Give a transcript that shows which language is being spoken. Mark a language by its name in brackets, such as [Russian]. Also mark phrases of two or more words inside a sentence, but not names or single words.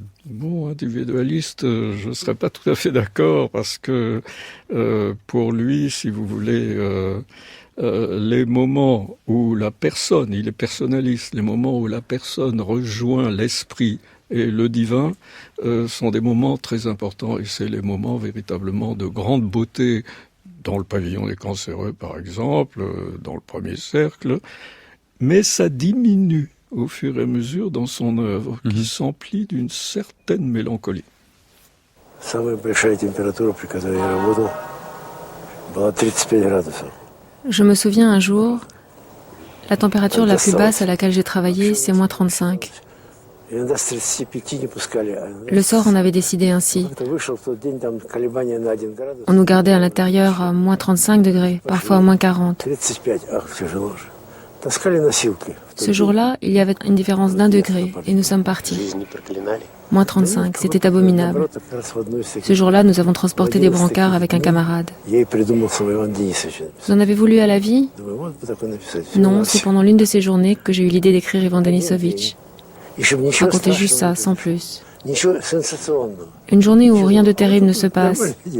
[French] Bon, individualiste, je ne serais pas tout à fait d'accord parce que pour lui, si vous voulez, les moments où la personne, il est personnaliste, les moments où la personne rejoint l'esprit et le divin sont des moments très importants et c'est les moments véritablement de grande beauté dans le pavillon des cancéreux, par exemple, dans le premier cercle. Mais ça diminue au fur et à mesure dans son œuvre, qui s'emplit d'une certaine mélancolie. [Russian] Самая большая температура, при которой я работал, была 35 градусов. [French] Je me souviens un jour, la température la plus basse à laquelle j'ai travaillé, c'est moins 35. [Russian] Иногда с 35 не пускали. [French] Le sort en avait décidé ainsi. [Russian] Как-то вышел в тот день, там колебания на 1 градус. [French] On nous gardait à l'intérieur à moins 35 degrés, parfois à moins 40. [Russian] 35, ах, тяжело же. Таскали носилки. [French] Ce jour-là, il y avait une différence d'1 degré et nous sommes partis. [Russian] Жизнь не проклинали. [French] Moins 35, c'était abominable. [Russian] Наоборот, как раз в одну из [French] Ce [Russian] таких. [French] jour-là, nous avons transporté des brancards avec un camarade. [Russian] Я и придумал самого Ивана Денисовича. [French] Vous en avez voulu à la vie? [Russian] Думаю, вот бы такое написать. [French] Non, c'est pendant l'une de ces journées que j'ai eu l'idée d'écrire Ivan Denisovitch. [Russian] И чтобы ничего [French] Racontez juste ça, [Russian] страшного, [French] sans plus. [Russian] ничего сенсационного. [French] Une journée où rien de terrible ne se passe, [Russian] Нормальный день.